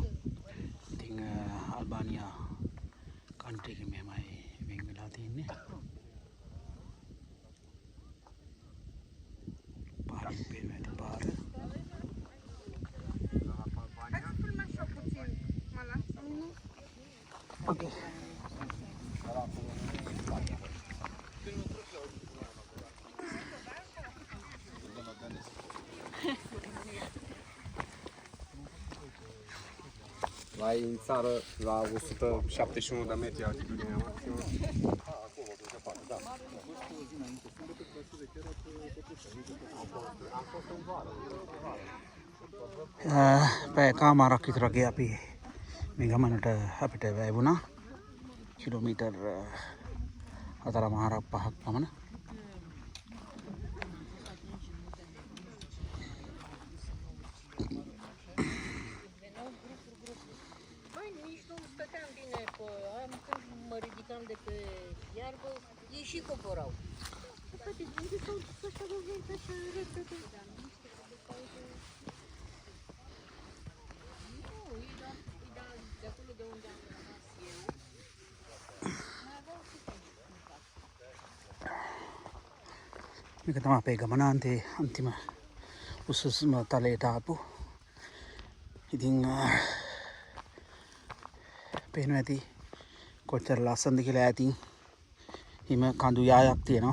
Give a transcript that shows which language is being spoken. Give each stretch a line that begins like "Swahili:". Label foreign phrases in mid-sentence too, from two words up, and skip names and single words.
Sinhala: ඉතින් අල්බානියා කන්ට්‍රි එකෙන් මෙහෙමයි වෙන් වෙලා තියෙන්නේ. පාරින් පේනවා ඇති පාර. Okay.
Romanian: La ei în țară, la 171 de metri altitudinea maximă.
Sinhala: පැය කාමාරක් විතර වගේ අපි මේ ගමනට අපිට වැය වුණා. කිලෝමීටර් 4.5 පමණ.
Romanian: De pe iarbă, ei și coborau. Frate, de unde s-au dus ăștia de vânt așa repede? Nu, e de acolo de unde am rămas eu. Mai aveau și
Sinhala: මේක තමයි අපේ ගමනාන්තයේ අන්තිම උසස්ම තලයට ආපු. ඉතින් පේනවා ඇති කොච්චර ලස්සනද කියලා ඈතින් හිම කඳු යායක් තියෙනවා.